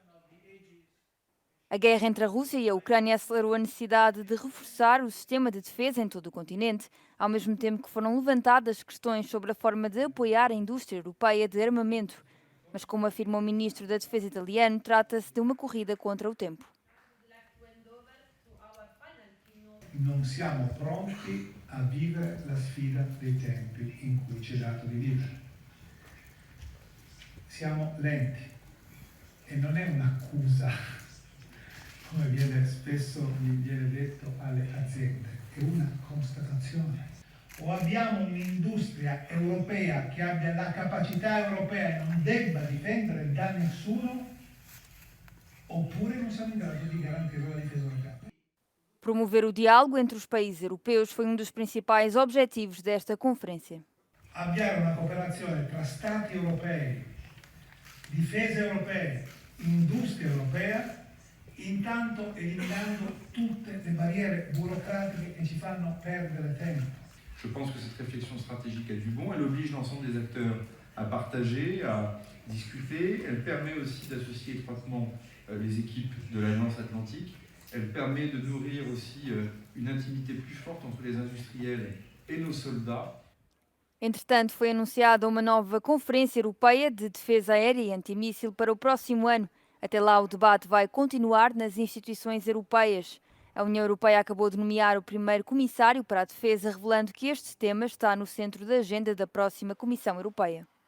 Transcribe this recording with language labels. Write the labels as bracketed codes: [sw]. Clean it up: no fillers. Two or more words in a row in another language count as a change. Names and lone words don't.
[pt] A guerra entre a Rússia e a Ucrânia acelerou a necessidade de reforçar o sistema de defesa em todo o continente, ao mesmo tempo que foram levantadas questões sobre a forma de apoiar a indústria europeia de armamento. Mas, como afirma o ministro da Defesa italiano, trata-se de uma corrida contra o tempo. [it] non siamo pronti a vivere la sfida dei tempi in cui ci è dato di vivere. Siamo lenti e non è un'accusa, come spesso viene detto alle aziende, è una constatazione. O abbiamo un'industria europea che abbia la capacità europea e non debba difendere da nessuno, oppure non siamo in grado di garantire la difesa europea. [pt] Promover o diálogo entre os países europeus foi dos principais objetivos desta conferência. [it] Avviare una cooperazione tra Stati europei, difesa europea, industria europea, intanto eliminando tutte le barriere burocratiche che ci fanno perdere tempo. [fr] Je pense que cette réflexion stratégique a du bon, elle oblige l'ensemble des acteurs à partager, à discuter, elle permet aussi d'associer étroitement les équipes de l'Alliance Atlantique, elle permet de nourrir aussi une intimité plus forte entre les industriels et nos soldats. [pt] Entretanto, foi anunciada uma nova Conferência Europeia de Defesa Aérea e Antimíssil para o próximo ano. Até lá, o debate vai continuar nas instituições europeias. A União Europeia acabou de nomear o primeiro comissário para a defesa, revelando que este tema está no centro da agenda da próxima Comissão Europeia.